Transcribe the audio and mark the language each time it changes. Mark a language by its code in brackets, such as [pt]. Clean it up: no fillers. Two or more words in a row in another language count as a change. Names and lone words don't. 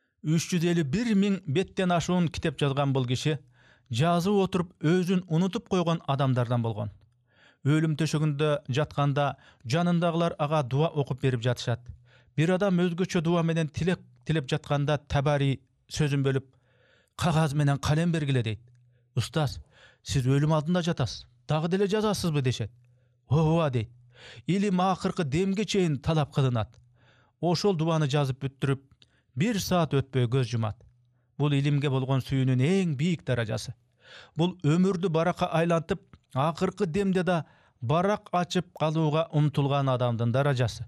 [ky] 351.000 беттен ашуун китеп жазган бул киши жазып отуруп өзүн унутуп койгон адамдардан болгон. Өлүм төшөгүндө жатканда жанындагылар ага дуба окуп берип жатышат. Бир адам өзгөчө дуба менен тилеп жатканда Табари сөзүн бөлүп кагаз менен калем бергиле дейт. Устаз, сиз өлүм алдында жатасыз. Дагы деле жазасызбы дешет. Ооба дейт. Илим акыркы демге чейин талап кылынат. Ошол дубаны жазып бүттүрүп, 1 саат өтпөй көз жумат. Бул илимге болгон сүйүүнүн эң бийик даражасы. Бул өмүрдү берекеге айлантып, акыркы демде да барак ачып калууга умтулган адамдын даражасы.